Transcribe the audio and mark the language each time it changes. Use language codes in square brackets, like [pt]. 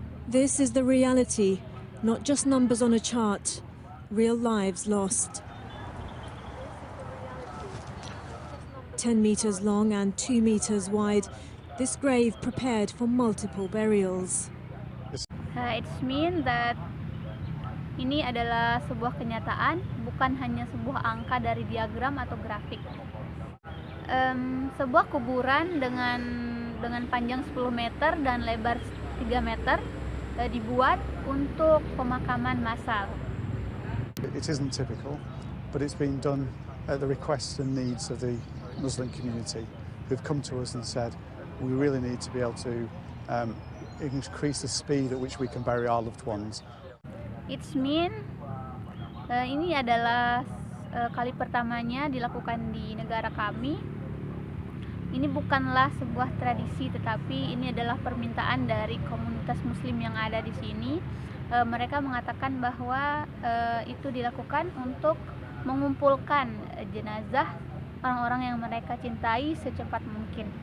[en] This is the reality, not just numbers on a chart, real lives lost. 10 meters long and 2 meters wide, this grave prepared for multiple burials. It means that [id] ini adalah sebuah kenyataan, bukan hanya sebuah angka dari diagram atau grafik. Sebuah kuburan dengan panjang 10 meter dan lebar 3 meter dibuat untuk pemakaman massal. [en] It isn't typical, but it's been done at the request and needs of the Muslim community, who've come to us and said, we really need to be able to increase the speed at which we can bury our loved ones. It means [id] ini adalah kali pertamanya dilakukan di negara kami. Ini bukanlah sebuah tradisi, tetapi ini adalah permintaan dari komunitas Muslim yang ada di sini. Mereka mengatakan bahwa itu dilakukan untuk mengumpulkan jenazah orang-orang yang mereka cintai secepat mungkin.